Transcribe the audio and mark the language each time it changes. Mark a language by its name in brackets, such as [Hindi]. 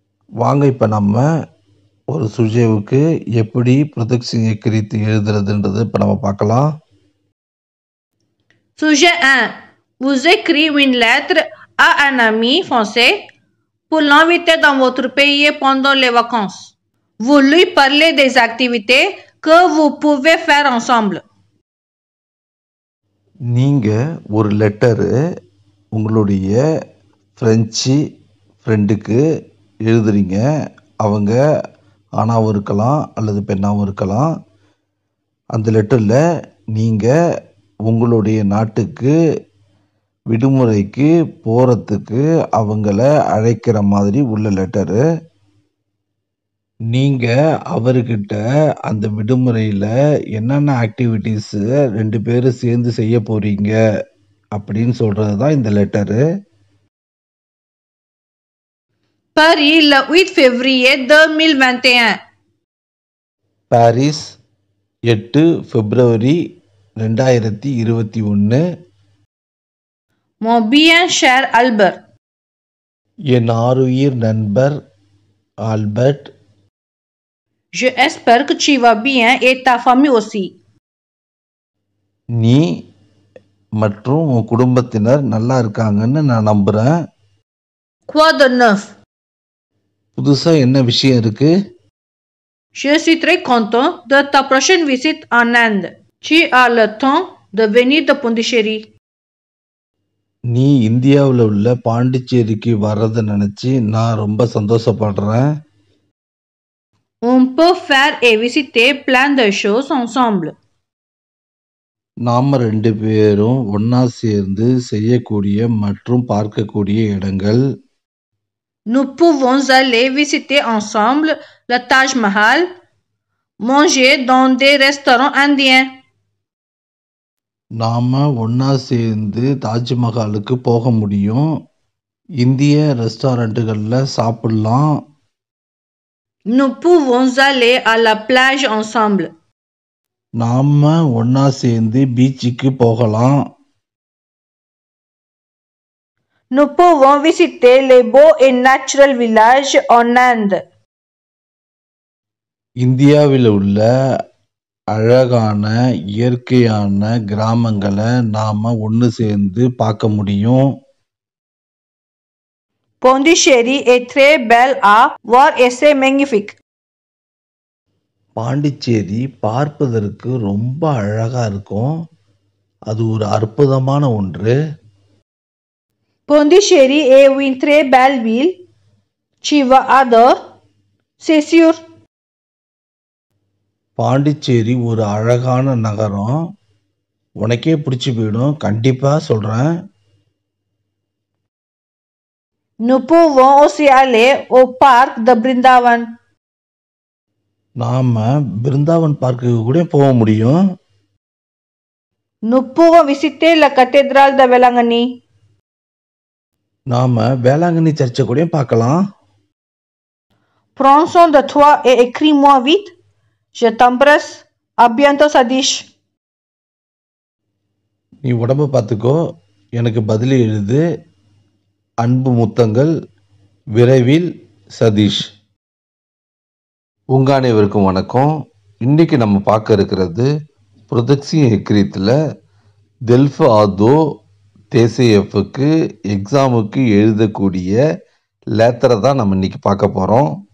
[Tamil] வாங்க இப்போ நம்ம ஒரு சுஜேவுக்கு எப்படி ப்ரொதக்ஷன் எக்ரித் எழுதுறதுன்றது இப்போ நம்ம பார்க்கலாம். [French] Sujet 1. Vous écrivez une lettre à un ami français pour l'inviter dans votre pays pendant les vacances. Vous lui parlez des activités que vous pouvez faire ensemble. [Tamil] நீங்கள் ஒரு லெட்டரு உங்களுடைய ஃப்ரெஞ்சு ஃப்ரெண்டுக்கு எழுதுறீங்க. அவங்க ஆணாகவும் இருக்கலாம் அல்லது பெண்ணாகவும் இருக்கலாம். அந்த லெட்டரில் நீங்கள் உங்களுடைய நாட்டுக்கு விடுமுறைக்கு போகிறதுக்கு அவங்கள அழைக்கிற மாதிரி உள்ள லெட்டரு. நீங்கள் அவர்கிட்ட அந்த விடுமுறையில் என்னென்ன ஆக்டிவிட்டீஸு 2 பேரும் சேர்ந்து செய்ய போகிறீங்க அப்படின்னு சொல்கிறது தான் இந்த letter. [French] Paris, le 8 février 2021. [Tamil] Paris 8 பிப்ரவரி 2021. [French] Mon bien cher Albert. [Tamil] என் ஆருயிர் நண்பர் Albert. [French] Je espère que tu vas bien et ta famille aussi. [Tamil] நீ மற்றும் உன் குடும்பத்தினர் நல்லா இருக்காங்கன்னு நான் நம்புகிறேன். [French] Quoi de neuf? [Tamil] புதுசாக என்ன விஷயம் இருக்கு? [French] Je suis très content de ta prochaine visite en Inde. Tu as le temps de venir de Pondichéry. [Tamil] நீ இந்தியாவில் உள்ள பாண்டிச்சேரிக்கு வர்றதை நினச்சி நான் ரொம்ப சந்தோஷப்படுறேன். [French] On peut faire et visiter plein de choses ensemble. [Tamil] நாம் 2 பேரும் ஒன்றா சேர்ந்து செய்யக்கூடிய மற்றும் பார்க்கக்கூடிய இடங்கள். [French] Nous pouvons aller visiter ensemble le Taj Mahal, manger dans des restaurants indiens. [Tamil] நாம் ஒன்றா சேர்ந்து தாஜ்மஹாலுக்கு போக முடியும். இந்திய ரெஸ்டாரண்ட்டுகளில் சாப்பிடலாம். [French] Nous pouvons aller à la plage ensemble. [Tamil] நாம் ஒன்றா சேர்ந்து பீச்சுக்கு போகலாம். [French] Nous pouvons visiter les beaux et naturels villages en Inde. [Tamil] இந்தியாவில் உள்ள அழகான இயற்கையான கிராமங்களை நாம் ஒன்று சேர்ந்து பார்க்க முடியும். [French] Pondichéry est très belle à voir et c'est magnifique. [Tamil] Pondicherry பார்ப்பதற்கு ரொம்ப அழகாக இருக்கும். அது ஒரு அற்புதமான ஒன்று. [French] Pondichéry est une très belle ville. Tu vas adorer, c'est sûr. [Tamil] Pondicherry ஒரு அழகான நகரம். உனக்கே பிடிச்சி போயிடும், கண்டிப்பா சொல்றேன். [French] Nous pouvons aussi aller au parc de Brindavan. [Tamil] நாம பிருந்தாவன் பார்க்குக்கு கூட போக முடியும். [French] Nous pouvons visiter la cathédrale de Velangani. [Tamil] நாம வேளாங்கண்ணி சர்ச்சை கூட பார்க்கலாம். [French] Prends soin de toi et écris-moi vite. Je t'embrasse. À bientôt, Sadish. [Tamil] நீ உடம்ப பார்த்துக்கோ, எனக்கு பதில் எழுது. அன்பு முத்தங்கள், விரைவில் சதீஷ். உங்க அனைவருக்கும் வணக்கம். இன்னைக்கு நம்ம பார்க்க இருக்கிறது புரொதக்சி எக்ரீத்தில் டெல்ஃப் ஆதோ தேசியஃபுக்கு எக்ஸாமுக்கு எழுதக்கூடிய லேத்தரை தான் நம்ம இன்னைக்கு பார்க்க போகிறோம்.